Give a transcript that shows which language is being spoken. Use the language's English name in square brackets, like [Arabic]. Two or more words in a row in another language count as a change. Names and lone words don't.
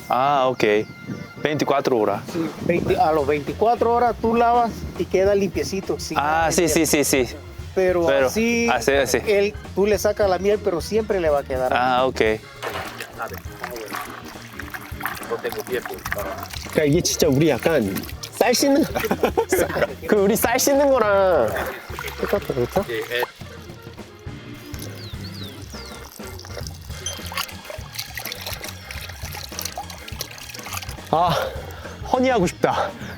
[Spanish] Ah, ok. 24 horas. Sí, a los 24 horas tú lavas y queda limpiecito. Ah, sí. Pero así, tú le sacas la miel, pero siempre le va a quedar. Ah, ok. No tengo tiempo para... [Korean] 그러니까 이게 진짜 우리 약간 쌀 씻는 그 우리 쌀 씻는 거랑 똑같아, 그렇죠? 아, 허니하고 싶다.